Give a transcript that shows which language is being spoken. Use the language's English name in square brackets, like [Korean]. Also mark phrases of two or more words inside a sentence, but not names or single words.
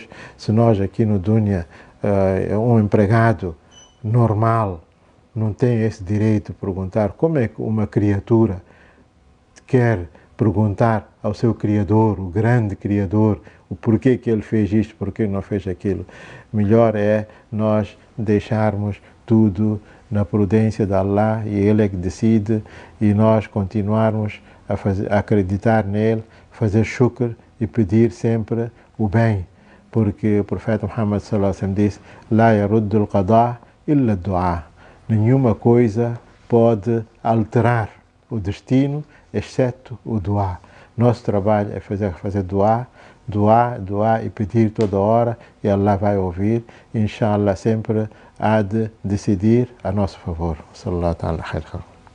[Portuguese] Se nós aqui no dunya, um empregado normal não tem esse direito de perguntar, como é que uma criatura quer perguntar ao seu Criador, o grande Criador, o porquê que Ele fez isto, porquê não fez aquilo? Melhor é nós deixarmos tudo na prudência de Allah, e Ele é que decide, e nós continuarmos a acreditar nele, fazer shukr e pedir sempre o bem, porque o profeta Muhammad [Arabic] صلى الله عليه وسلم [Portuguese] disse: [Arabic] "لا يرد القضاء إلا الدعاء". [Portuguese] Nenhuma coisa pode alterar o destino, exceto o du'a. Nosso trabalho é fazer du'a e pedir toda hora, e Allah vai ouvir, e inshallah sempre há de decidir a nosso favor. [Arabic] صلى الله تعالى خير.